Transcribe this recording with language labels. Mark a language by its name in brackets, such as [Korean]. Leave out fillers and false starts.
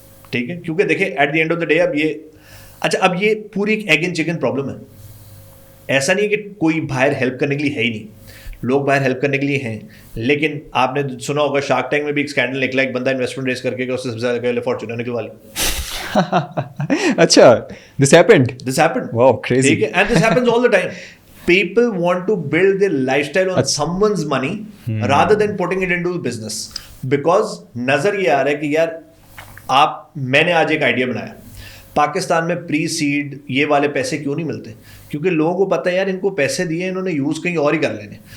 [Urdu] ٹھیک ہے, کیونکہ دیکھیں [English] at the end of the day [Urdu] اب یہ پوری ایک ایگ اینڈ چکن پرابلم ہے. ایسا نہیں ہے کہ کوئی باہر ہیلپ کرنے کے لیے ہے ہی نہیں, لوگ باہر ہیلپ کرنے کے لیے ہیں. لیکن آپ نے سنا ہوگا شارک ٹینک میں بھی ایک اسکینڈل نکلا, ایک بندہ انویسٹمنٹ ریز کر کے اس سے سب سے زیادہ فارچونر نکلوا لی. [English] اچھا, this happened. Wow, crazy. ٹھیک ہے, and this happens all the time. People want to build their lifestyle on someone's money rather than putting it into business, because [Urdu] نظر یہ آ رہا ہے کہ یار میں نے آج ایک آئیڈیا بنایا, پاکستان میں پری سیڈ یہ والے پیسے کیوں نہیں ملتے, کیونکہ لوگوں کو پتہ ہے یار ان کو پیسے دیے, انہوں نے یوز کہیں اور ہی کر لینے.